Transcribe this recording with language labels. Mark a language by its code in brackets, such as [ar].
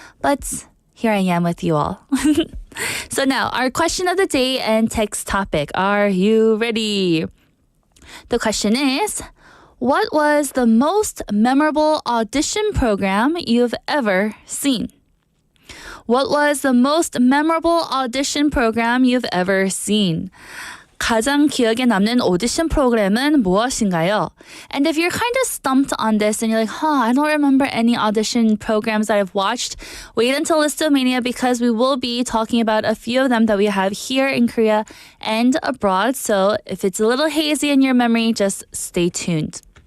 [en] But here I am with you all. So now, our question of the day and text topic. Are you ready? The question is, what was the most memorable audition program you've ever seen? What was the most memorable audition program you've ever seen? [ko] 가장 기억에 남는 오디션 프로그램은 무엇인가요? [en] And if you're kind of stumped on this and you're like, I don't remember any audition programs that I've watched, wait until Listomania because we will be talking about a few of them that we have here in Korea and abroad. So if it's a little hazy in your memory, just stay tuned.